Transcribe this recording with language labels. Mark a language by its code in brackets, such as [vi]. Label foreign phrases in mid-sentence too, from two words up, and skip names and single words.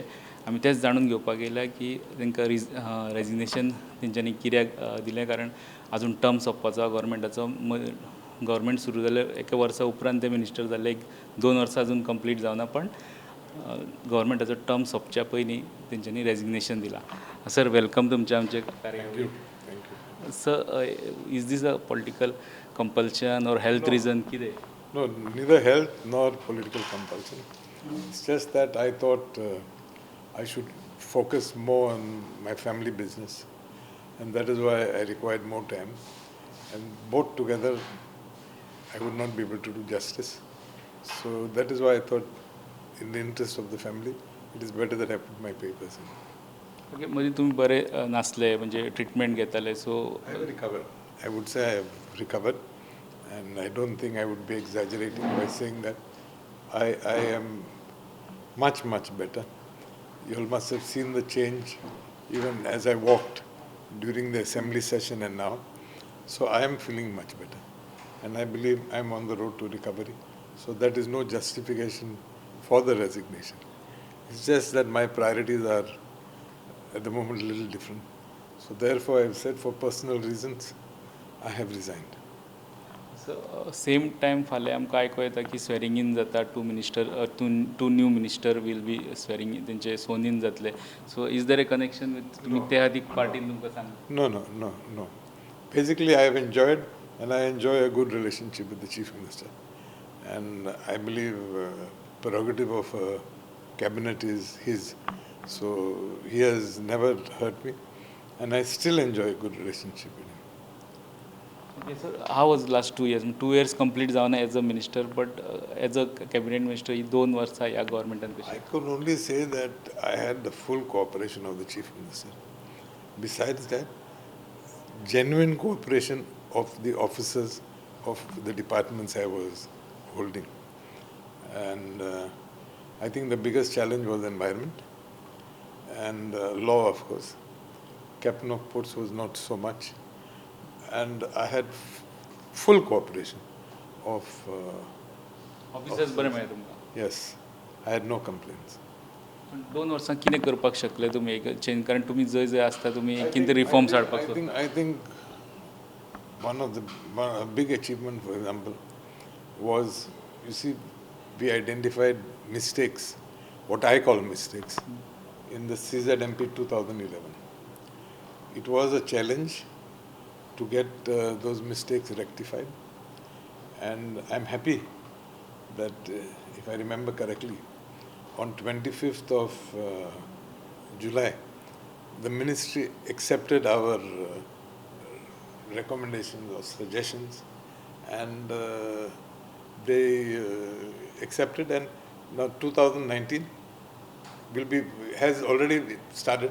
[kok] आमी तेंच जाणून घेवपाक येयला की तांकां रेजिग्नेशन तेंच्यांनी कित्याक दिलें, कारण आजून टर्म सोंपपाचो आहा गव्हर्मेंटाचो. गव्हर्मेंट सुरू जाल्यार एका वर्सा उपरांत ते मिनिस्टर जाल्ले, 2 वर्सां अजून कंप्लीट जावना, पण गव्हर्मेंटाचो टर्म सोंपच्या पयलीं तेंच्यांनी रेजिग्नेशन दिलां. सर, वेलकम तुमच्या आमचे कार्यावळीक. [en] Sir, is this a political compulsion or health reason? No, neither health nor political compulsion. It's just that I thought I should focus more on my family business, and that is why I required more time. And both together, I would not be able to do justice. So that is why I thought, in the interest of the family, it is better that I put my papers in. ओके, [kok] म्हणजे तुम्ही बरे नासले, म्हणजे ट्रीटमेंट घेताले, सो [en] I have recovered. I would say I have recovered, and I don't think I would be exaggerating by saying that I am much, much better. You all must have seen the change even as I walked during the assembly session and now. So I am feeling much better, and I believe I am on the road to recovery. So that is no justification for the resignation. It's just that my priorities are at the moment a little different. So therefore I have said, for personal reasons, I have resigned. same time [kok] फाल्यां आमकां आयको येता की [en] swearing in [kok] जाता. [en] two new minister will be swearing in, [kok] तेंचे सोन इन जातले. [en] so is there a connection with [kok] तुमी ते खातीर पार्टीन तुमकां सांग? [en] No. Basically, I have enjoyed, and I enjoy a good relationship with the Chief Minister. And I believe prerogative of a cabinet is his. So he has never hurt me, and I still enjoy a good relationship with him. Okay, sir, how was last 2 years? 2 years complete जावना as a minister, but as a cabinet minister, [kok] ही 2 वर्सां ह्या गव्हर्मेंटान कशी? [en] I could only say that I had the full cooperation of the Chief Minister. Besides that, genuine cooperation of the officers of the departments I was holding. And I think the biggest challenge was environment and law, of course. Captain of Ports was not so much. And I had full cooperation of [kok] ऑफिसर्स बरे मेळ्ळे तुमकां? [en] yes, I had no complaints. [kok] 2 वर्सां कितें करपाक शकले तुमी एक चेंज, कारण तुमी जंय जंय आसता तुमी कितें रिफॉर्म्स हाडपाक सोदता? [en] I think one big achievement, for example, was, you see, we identified mistakes, what I call mistakes, in the CZMP 2011. It was a challenge to get those mistakes rectified, and I'm happy that, if I remember correctly, on 25th of July, the ministry accepted our recommendations or suggestions, and they accepted, and now 2019 has already started.